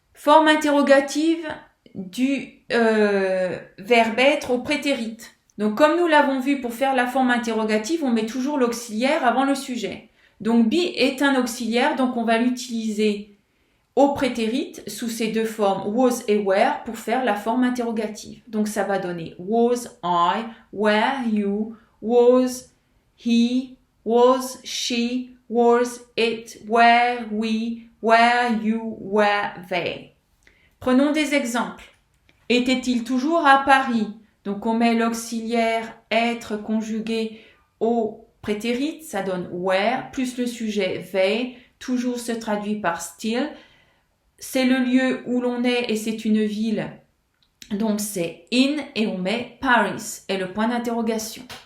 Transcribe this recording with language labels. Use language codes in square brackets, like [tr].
[fr] Forme interrogative du verbe être au prétérit. Donc comme nous l'avons vu, pour faire la forme interrogative, on met toujours l'auxiliaire avant le sujet. Donc be est un auxiliaire, donc on va l'utiliser au prétérit sous ces deux formes was et were pour faire la forme interrogative. Donc ça va donner [en] was I, were you, was he, was she, was it, were we, were you, were they. [fr] Prenons des exemples. Était-il toujours à Paris? Donc on met l'auxiliaire être conjugué au prétérit, ça donne were, plus le sujet they, toujours se traduit par still. C'est le lieu où l'on est et c'est une ville, donc c'est in et on met Paris et le point d'interrogation.